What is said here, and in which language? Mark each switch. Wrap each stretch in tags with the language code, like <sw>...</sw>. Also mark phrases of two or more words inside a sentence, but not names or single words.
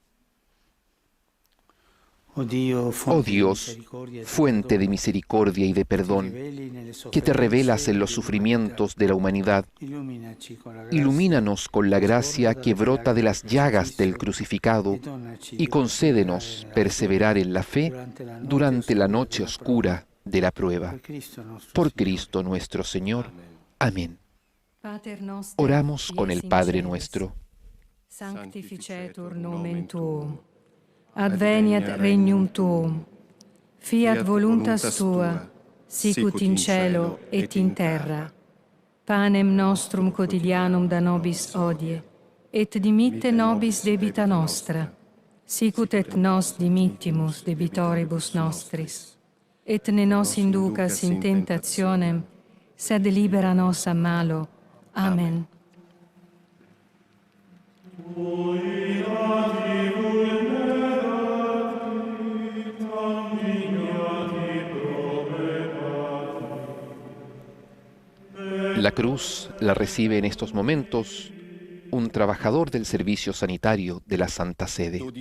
<es>Oh Dios, fuente de misericordia y de perdón, que te revelas en los sufrimientos de la humanidad, ilumínanos con la gracia que brota de las llagas del crucificado y concédenos perseverar en la fe durante la noche oscura de la prueba. Por Cristo nuestro Señor. Amén. Oramos con el Padre nuestro.</es> <la>Sanctificetur nomen tuum. Adveniat regnum tuum. Fiat voluntas tua, sicut in cielo et in terra. Panem nostrum quotidianum da nobis hodie, et dimitte nobis debita nostra, sicut et nos dimittimus debitoribus nostris. Et ne nos inducas in tentationem, sed libera nos a malo. Amen.</la> <es>La cruz la recibe en estos momentos un trabajador del servicio sanitario de la Santa Sede.</es>